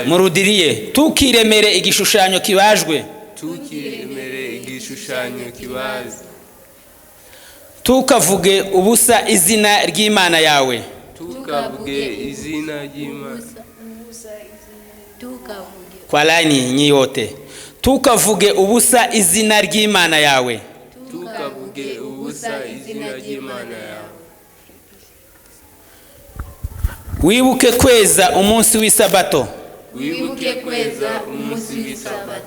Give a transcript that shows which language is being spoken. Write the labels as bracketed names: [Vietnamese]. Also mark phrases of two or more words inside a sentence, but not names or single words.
[Kinyarwanda] Murudiriye, tukiremere igishushanyo kibajwe. Tukiremere igishushanyo kibajwe. Tukavuge ubusa izina ry'Imana yawe. Tukavuge izina ry'Imana. Tukavuge. [Swahili] Kwa laini nyi yote. [Kinyarwanda] Tukavuge ubusa izina ry'Imana yawe. Tukavuge ubusa izina ry'Imana yawe. Wibuke kweza umunsi w'isabato. Wibuke kweza umunsi w'isabato.